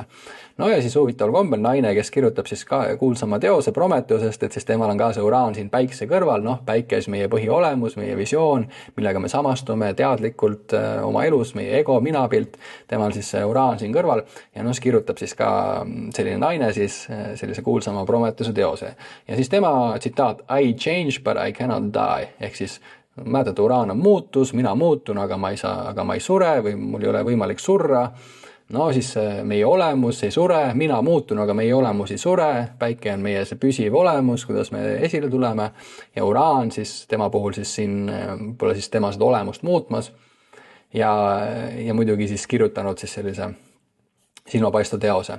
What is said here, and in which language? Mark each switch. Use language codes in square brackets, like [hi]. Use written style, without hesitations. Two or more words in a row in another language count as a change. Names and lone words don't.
[et] No ja siis huvitaval kombel naine, kes kirjutab siis ka kuulsama teose Prometheusest, et siis temal on ka see uraan siin päikse kõrval, päike siis meie põhiolemus, meie visioon, millega me samastume teadlikult oma elus, meie ego, minapilt, temal siis see uraan siin kõrval ja siis kirjutab siis ka selline naine siis sellise kuulsama Prometheuse teose. Ja siis tema tsitaat, [en] I change but I cannot die, [et] ehk siis mäletad, uraan on muutus, mina muutun, aga ma ei sure või mul ei ole võimalik surra. No siis meie olemus ei sure, mina muutun, aga meie olemus ei sure, päike on meie see püsiv olemus, kuidas me esile tuleme ja uraan siis tema puhul siis siin pole siis tema seda olemust muutmas ja muidugi siis kirjutanud siis sellise silmapaistva teose.